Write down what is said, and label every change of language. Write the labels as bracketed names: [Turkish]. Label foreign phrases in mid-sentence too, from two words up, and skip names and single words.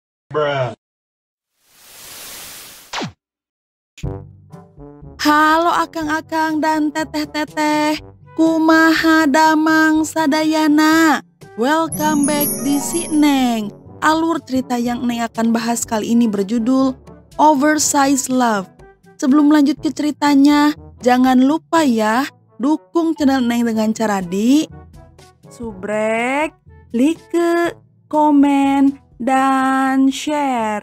[Sundanese] Halo akang-akang dan teteh-teteh, kumaha damang sadayana. [English] Welcome back di Si Neng. [Indonesian] Alur cerita yang Neng akan bahas kali ini berjudul Oversized Love. Sebelum lanjut ke ceritanya, jangan lupa ya, dukung channel Neng dengan cara di subrek, like, komen, dan share.